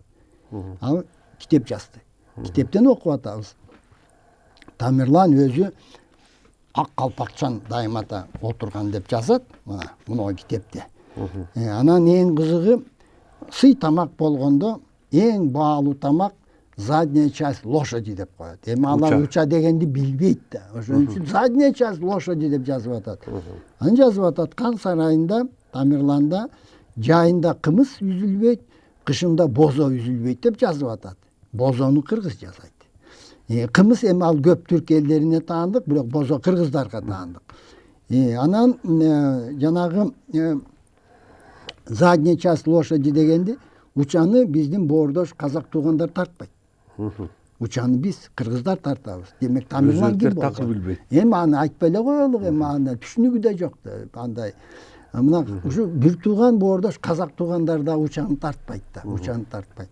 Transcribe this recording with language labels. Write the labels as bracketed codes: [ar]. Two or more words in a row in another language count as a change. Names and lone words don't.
[ky] Ал китеп жазды. Китептен окуп атабыз. Тамерлан өзү ак калпакчан дайымата отурган деп жазат. Мына китепте. Анан эң кызыгы сый тамак болгондо эң баалуу тамак [ru] задняя часть лошади [ky] деп коет. Эми алар уча дегенди билбейт да. Ошон үчүн [ru] задняя часть лошади [ky] деп жазып атат. Аны жазып атат. Кан сарайында Тамерланда жайында кымыз үзүлбөйт, кышында бозо үзүлбөйт деп жазып атат. Бозону кыргыз жасайт. Кымыз эми ал көп түрк элдерине таандык, бирок бозо кыргыздарга таандык. Анан жанагы [ru] задняя часть лошади [ky] дегенди учаны биздин боордош казак туугандар тартпайт. Учаны биз кыргыздар тартабыз. Демек Тамерлан ким Өзбектер такыр болгон? билбейт. Эми аны айтпай эле коелук, эми аны түшүнүгү да жок да андай. Мына ушу бир тууган боордош казак туугандар да учаны тартпайт да, учаны тартпайт.